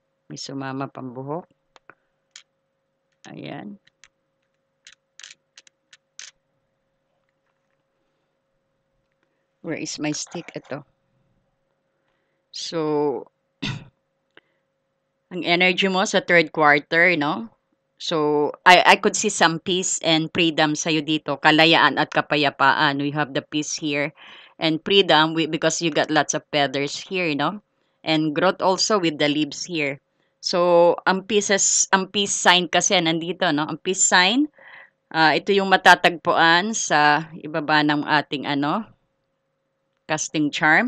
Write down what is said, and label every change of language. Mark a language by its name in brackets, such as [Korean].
[Filipino] May sumama pang buhok. Ayan. [English] Where is my stick? Ito. [Filipino] So, ang energy mo sa third quarter, no? [English] So, I could see some peace and freedom [Filipino] sa'yo dito. Kalayaan at kapayapaan. [English] We have the peace here. And freedom because you got lots of feathers here, no? And growth also with the leaves here. [Filipino] So, ang peace sign kasi nandito, no? Ang peace sign, ito yung matatagpuan sa ibaba ng ating casting charm.